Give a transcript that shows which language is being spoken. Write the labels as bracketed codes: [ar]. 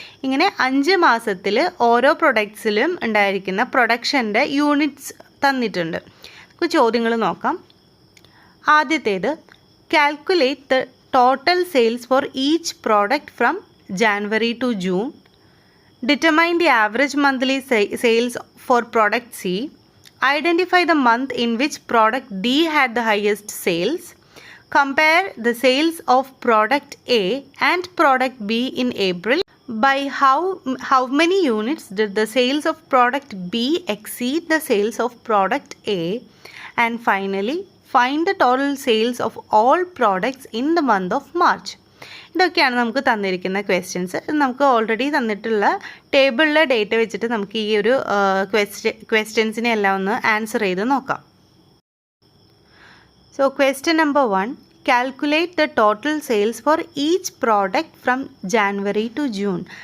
[ml] ഇങ്ങനെ 5 മാസത്തിൽ ഓരോ പ്രൊഡക്ട്സിലും ഉണ്ടായിരിക്കുന്ന പ്രൊഡക്ഷൻ്റെ യൂണിറ്റ്സ് തന്നിട്ടുണ്ട്. നമുക്ക് ചോദ്യങ്ങൾ നോക്കാം. ആദ്യത്തേത്, [en] Calculate the total sales for each product from January to June. Determine the average monthly sales for product C. Identify the month in which product D had the highest sales. Compare the sales of product A and product B in April. By how many units did the sales of product B exceed the sales of product A? And finally, find the total sales of all products in the month of March. [ml] ഇതൊക്കെയാണ് നമുക്ക് തന്നിരിക്കുന്ന questions. നമുക്ക് already തന്നിട്ടുള്ള ടേബിളിലെ data വെച്ചിട്ട് നമുക്ക് ഈ ഒരു ക്വസ്റ്റ്യൻസിനെ എല്ലാം ഒന്ന് ആൻസർ ചെയ്ത് നോക്കാം. [en] So question number 1, calculate the total sales for each product from January to June.